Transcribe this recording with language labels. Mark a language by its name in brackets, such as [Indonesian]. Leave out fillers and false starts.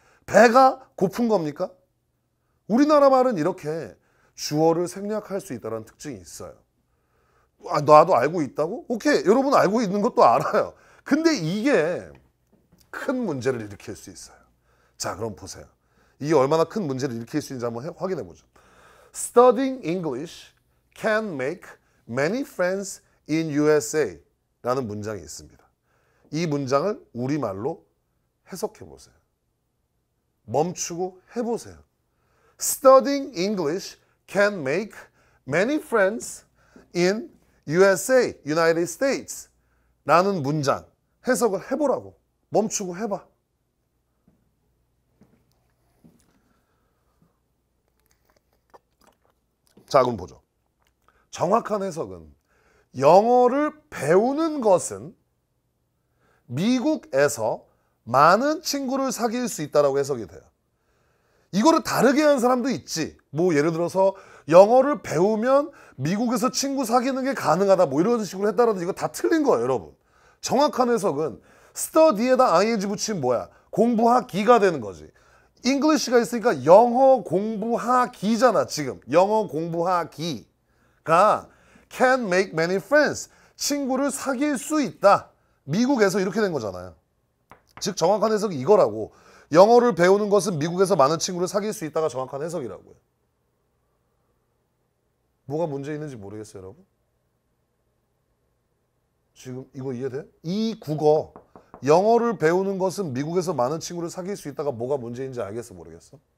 [Korean] 배가 고픈 겁니까? 우리나라 말은 이렇게 주어를 생략할 수 있다는 특징이 있어요. 나도 알고 있다고? 오케이, 여러분 알고 있는 것도 알아요. 근데 이게 큰 문제를 일으킬 수 있어요. 자, 그럼 보세요. 이게 얼마나 큰 문제를 일으킬 수 있는지 한번 확인해 보죠. [English] Studying English can make many friends in USA [Korean] 라는 문장이 있습니다. 이 문장을 우리말로 해석해 보세요. 멈추고 해보세요. [English] Studying English can make many friends in USA, United States [Korean] 라는 문장 해석을 해보라고. 멈추고 해봐. 자, 그럼 보죠. 정확한 해석은 영어를 배우는 것은 미국에서 많은 친구를 사귈 수 있다라고 해석이 돼요. 이거를 다르게 하는 사람도 있지. 뭐 예를 들어서 영어를 배우면 미국에서 친구 사귀는 게 가능하다. 뭐 이런 식으로 했다라도 이거 다 틀린 거예요, 여러분. 정확한 해석은 study에다 ing 붙이면 뭐야? 공부하기가 되는 거지. English가 있으니까 영어 공부하기잖아, 지금. 영어 공부하기가 [English] can make many friends. [Korean] 친구를 사귈 수 있다. 미국에서 이렇게 된 거잖아요. 즉 정확한 해석이 이거라고. 영어를 배우는 것은 미국에서 많은 친구를 사귈 수 있다가 정확한 해석이라고요. 뭐가 문제 있는지 모르겠어요, 여러분. 지금 이거 이해돼? 이 국어, 영어를 배우는 것은 미국에서 많은 친구를 사귈 수 있다가 뭐가 문제인지 알겠어, 모르겠어?